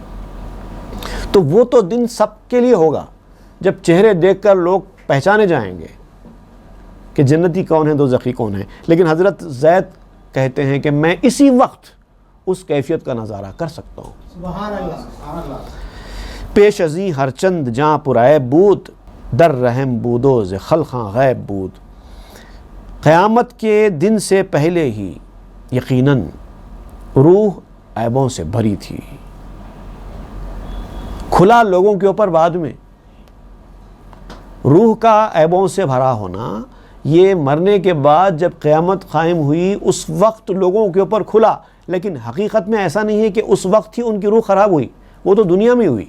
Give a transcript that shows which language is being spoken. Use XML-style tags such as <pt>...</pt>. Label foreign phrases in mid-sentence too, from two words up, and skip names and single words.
<ur>تو وہ تو دن سب کے لیے ہوگا جب چہرے دیکھ کر لوگ پہچانے جائیں گے کہ جنتی کون ہے، دوزخی کون ہے۔ لیکن حضرت زید کہتے ہیں کہ میں اسی وقت اس کیفیت کا نظارہ کر سکتا ہوں۔</ur> <ar>سبحان اللہ۔</ar> <fa>پیش ازیں ہر چند جاں پرعیب بود، در رحم بودو ز خلقاں غیب بود۔</fa> <ur>قیامت کے دن سے پہلے ہی یقیناً روح عیبوں سے بھری تھی، کھلا لوگوں کے اوپر بعد میں۔ روح کا عیبوں سے بھرا ہونا یہ مرنے کے بعد جب قیامت قائم ہوئی اس وقت لوگوں کے اوپر کھلا، لیکن حقیقت میں ایسا نہیں ہے کہ اس وقت ہی ان کی روح خراب ہوئی، وہ تو دنیا میں ہوئی۔</ur>